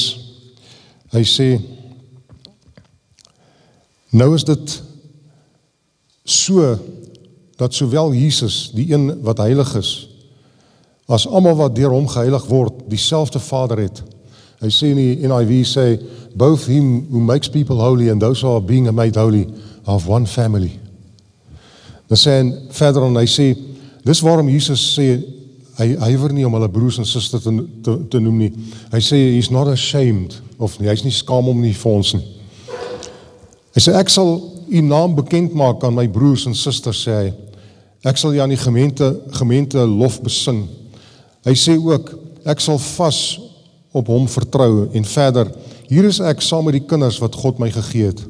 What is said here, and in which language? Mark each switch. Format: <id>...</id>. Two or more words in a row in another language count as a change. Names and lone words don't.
<af>Hy sê, nou is dit so, dat sowel Jesus, die een wat heilig is, as almal wat deur hom geheilig word, dieselfde Vader het. Hy sê in die NIV, sê,</af> <en>both him who makes people holy and those who are being made holy are of one family.</en> <af>Dan sê hy verder en hy sê, dis waarom Jesus sê, hy huiwer nie om hulle broers en susters te noem nie. Hy sê,</af> <en>he's not ashamed,</en> <af>of nie, hy's nie skaam om nie vir ons nie. Hy sê, ek sal U naam bekend maak aan my broers en susters, sê hy. Ek sal jy aan die gemeente lof besing. Hy sê ook, ek sal vas op hom vertrou, en verder, hier is ek saam met die kinders wat God my gegee het.</af>